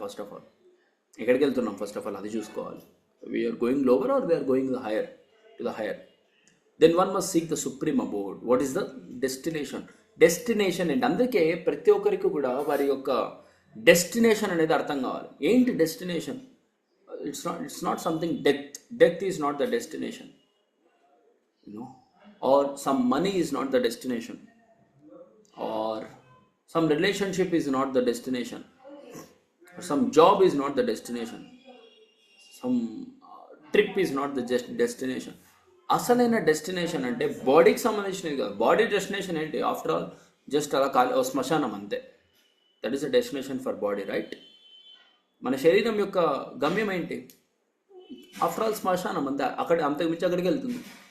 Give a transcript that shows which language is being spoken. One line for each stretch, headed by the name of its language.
English: first of all
Telugu: ఎక్కడికి వెళ్తున్నాం
English: first of all
Telugu: అది చూసుకోవాలి.
English: We're going lower or we're going higher to the higher. Then one must seek the supreme abode. What is the destination?
Telugu: Destination ఏంటి? అందుకే ప్రతి ఒక్కరికి కూడా వారి యొక్క డెస్టినేషన్ అనేది అర్థం కావాలి. ఏంటి destination?
English: It's not something death is not the destination, you know, or some money is not the destination, or some relationship is not the destination, or some job is not the destination, some trip is not the destination.
Telugu: అసలైన destination అంటే బాడీకి సంబంధించినది కాదు. Body destination ఏంటి?
English: after all just
Telugu: అలా శ్మశానం అంతే.
English: That is the destination for body, right?
Telugu: మన శరీరం యొక్క గమ్యం ఏంటి? ఆఫ్టర్ ఆల్ శ్మశానం అంతే. అంతకు మించి అక్కడికి వెళ్తుంది.